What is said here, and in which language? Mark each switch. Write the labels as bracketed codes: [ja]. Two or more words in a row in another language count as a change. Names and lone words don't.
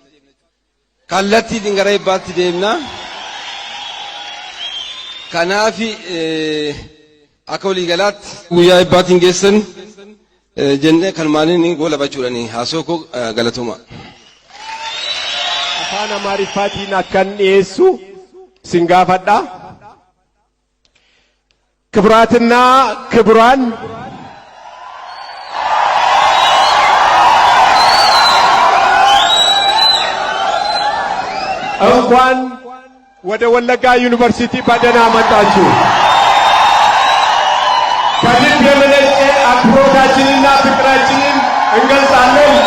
[om] Kallattiin gara eebbaatti deemna. Kanaaf akka waliigalaatti guyyaa eebbaatti geessan jennee kan maaliin goolabachuudhaani haasoo koo galatoma. Afaan Amaariffaatiin akkan dhiyeessu sin gaafadha. [am] ክብራትና ክብራን እንኳን ወደ ወለጋ ዩኒቨርሲቲ በደህና መጣችሁ። ከልብ የመነጨ አክብሮታችንና ፍቅራችንን እንገልጻለን።